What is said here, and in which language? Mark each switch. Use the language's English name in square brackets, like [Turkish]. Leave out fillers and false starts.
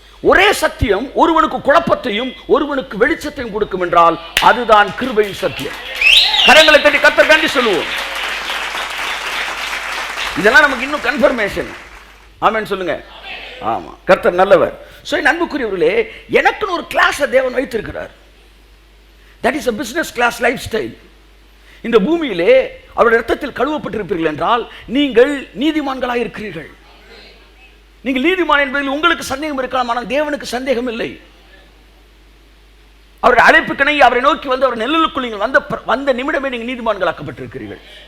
[Tamil] ஒரே சத்தியம் ஒருவனுக்கு குழப்பத்தையும் ஒருவனுக்கு வெளிச்சத்தையும் கொடுக்கும் என்றால் அதுதான் கிருபையின் சத்தியம். கரங்களை தட்டி கர்த்தர் காண்டி சொல்லுவோம். இதெல்லாம் நமக்கு இன்னும் கன்ஃபர்மேஷன். ஆமென் சொல்லுங்க. ஆமா, கர்த்தர் நல்லவர். சோ அன்புக்குரியவர்களே, எனக்குன்னு ஒரு கிளாஸ் தேவன் வைத்திருக்கிறார். [English] That is a business class lifestyle. [Tamil] இந்த பூமியிலே அவருடைய இரத்தத்தில் கழுவப்பட்டிருப்பீர்கள் என்றால் நீங்கள் நீதிமான்களாக இருக்கிறீர்கள். நீங்கள் நீதிமான் என்பதில் உங்களுக்கு சந்தேகம் இருக்கலாம், ஆனால் தேவனுக்கு சந்தேகம் இல்லை. அவருடைய அழைப்புக்கிணை அவரை நோக்கி வந்து அவர் நெல்லுக்குள் நீங்கள் வந்த நிமிடமே நீங்கள் நீதிமான்களாக்கப்பட்டிருக்கிறீர்கள்.